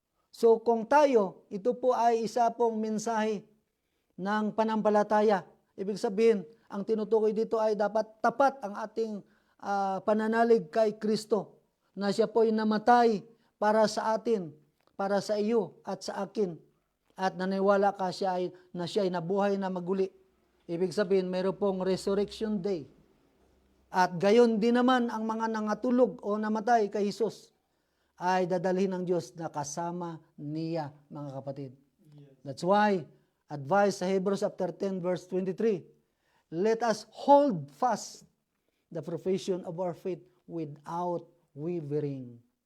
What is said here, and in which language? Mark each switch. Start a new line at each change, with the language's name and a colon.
Filipino: So kung tayo, ito po ay isa pong mensahe ng panampalataya. Ibig sabihin, ang tinutukoy dito ay dapat tapat ang ating pananalig kay Kristo, na siya po'y namatay para sa atin, para sa iyo at sa akin, at naniwala ka siya ay nabuhay na maguli. Ibig sabihin, mayroon pong resurrection day. At gayon din naman ang mga nangatulog o namatay kay Jesus ay dadalhin ng Diyos na kasama niya, mga kapatid.
English: That's why, advice sa Hebrews chapter 10 verse 23, let us hold fast the profession of our faith without wavering.